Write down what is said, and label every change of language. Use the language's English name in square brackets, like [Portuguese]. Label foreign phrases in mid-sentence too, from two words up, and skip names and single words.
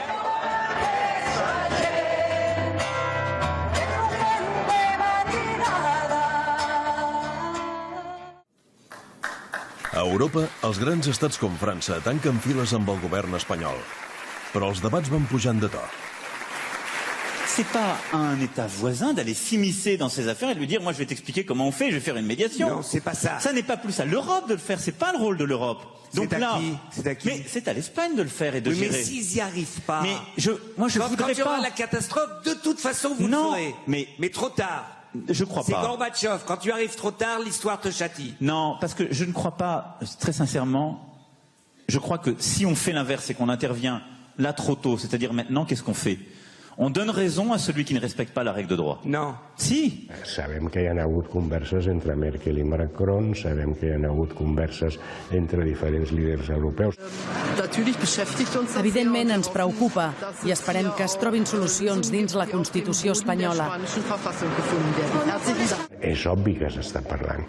[Catalan] A Europa, els grans estats com França tanquen files amb el govern espanyol. Però els debats van pujant de to. [French] C'est pas à un État voisin d'aller s'immiscer dans ces affaires et de lui dire « moi je vais t'expliquer comment on fait, je vais faire une médiation ». Non, c'est pas ça. Ça n'est pas plus à l'Europe de le faire, c'est pas le rôle de l'Europe. Donc là, c'est à qui? Mais c'est à l'Espagne de le faire et de gérer. Mais s'ils n'y arrivent pas, mais moi je voudrais pas. Quand il y aura la catastrophe, de toute façon vous le ferez. Mais trop tard. Je crois pas. C'est Gorbatchev. Quand tu arrives trop tard, l'histoire te châtie. Non, parce que je ne crois pas, très sincèrement, je crois que si on fait l'inverse et qu'on intervient là trop tôt, c'est-à-dire maintenant, qu'est-ce qu'on fait? On donne raison à celui qui ne respecte pas la règle de droit. [Catalan] No. Si. Sabem que hi ha hagut converses entre Merkel i Macron, sabem que hi ha hagut converses entre diferents líders europeus. Evidentment ens preocupa i esperem que es trobin solucions dins la Constitució espanyola. És obvi que s'està parlant.